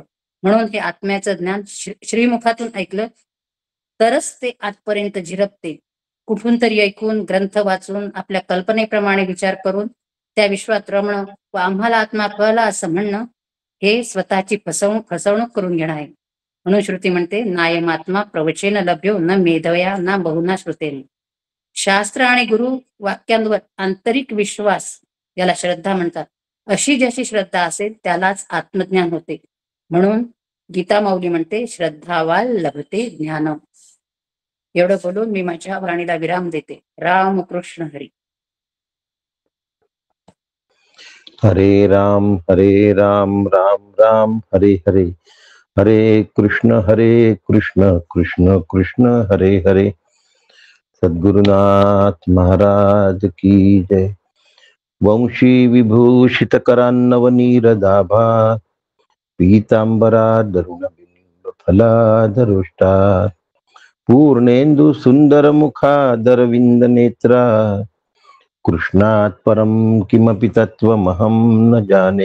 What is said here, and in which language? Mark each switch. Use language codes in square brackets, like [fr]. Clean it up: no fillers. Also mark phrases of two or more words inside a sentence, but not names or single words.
[mr] म्हणून हे आत्म्याचं ज्ञान श्रीमुखातून ऐकलं तरच ते आतपर्यंत झिरपते. कुठून तरी ऐकून, ग्रंथ वाचून, आपल्या कल्पनेप्रमाणे विचार करून त्या विश्वात रमणं व आम्हाला आत्मा कळला असं म्हणणं हे स्वतःची फसवणूक करून घेणं आहे. म्हणून श्रुती म्हणते, [sa] नायमात्मा प्रवचेन लभ्यो न मेधया ना बहुना श्रुतेने. [mr] शास्त्र आणि गुरु वाक्यांवर आंतरिक विश्वास, याला श्रद्धा म्हणतात. अशी ज्याची श्रद्धा असेल त्यालाच आत्मज्ञान होते. म्हणून गीता माऊली म्हणते, [sa] श्रद्धावाल लभते ज्ञान. [mr] एवढं बोलून मी माझ्या वाणीला विराम देते. रामकृष्ण हरी. [sa] हरे राम राम राम हरे हरे, हरे कृष्ण कृष्ण कृष्ण हरे हरे. [hi] सद्गुरुनाथ महाराज की जय. [sa] वंशी विभूषित करान्नवनीरदाभा पीतांबरा दरुण बिंब फलाधरुष्टा पूर्णेन्दु सुंदर मुखादरविंद नेत्रा कृष्णात् परम किमपि तत्त्वमहं न जाने.